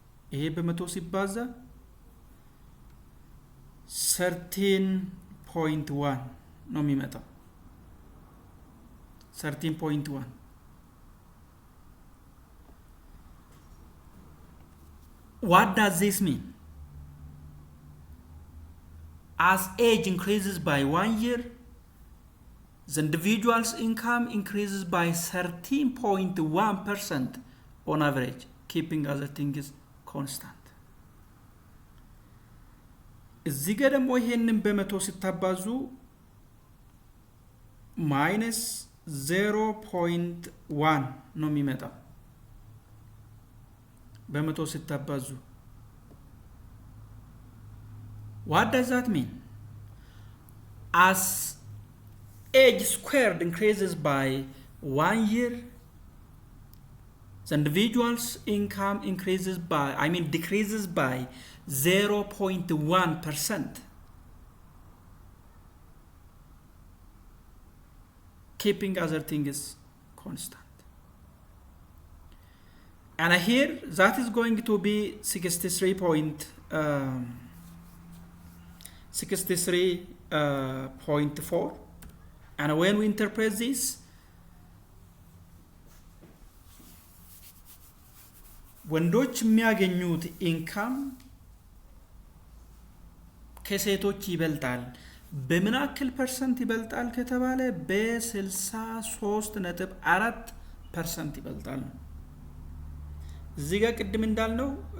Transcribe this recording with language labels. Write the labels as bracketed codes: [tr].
[am] ይሄ በመቶ ሲባዛ 13.1 ነው የሚመጣው። 13.1 [en] What does this mean? As age increases by 1 year, the individual's income increases by 13.1% on average, keeping other things constant. [am] እዚህ ጋር ደግሞ ይሄንን በመቶ ሲታባዙ minus 0.1 ነው የሚመጣው። በመቶ ሲታባዙ [en] What does that mean? As age squared increases by 1 year, the individual's income decreases by 0.1%, keeping other things constant. And here that is going to be 63.4. And when we interpret this, [am] ወንዶች የሚያገኙት ኢንካም ከሴቶች ይበልጣል። በምን ያክል ፐርሰንት ይበልጣል ከተባለ በ63.4% ይበልጣል። እዚህ ጋር ቅድም እንዳልነው